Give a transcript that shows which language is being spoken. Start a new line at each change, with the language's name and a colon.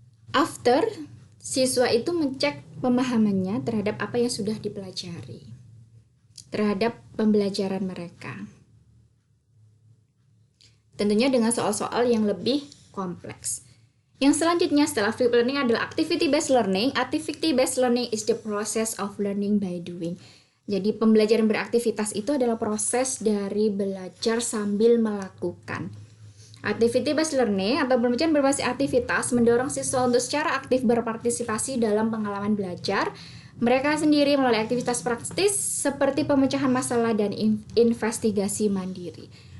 Indonesian: After, siswa itu mencek pemahamannya terhadap apa yang sudah dipelajari, terhadap pembelajaran mereka. Tentunya dengan soal-soal yang lebih kompleks. Yang selanjutnya setelah flip learning adalah activity-based learning.
English: Activity-based learning is the process of learning by doing.
Indonesian: Jadi pembelajaran beraktivitas itu adalah proses dari belajar sambil melakukan. Activity-based learning atau pembelajaran berbasis aktivitas mendorong siswa untuk secara aktif berpartisipasi dalam pengalaman belajar mereka sendiri melalui aktivitas praktis seperti pemecahan masalah dan investigasi mandiri.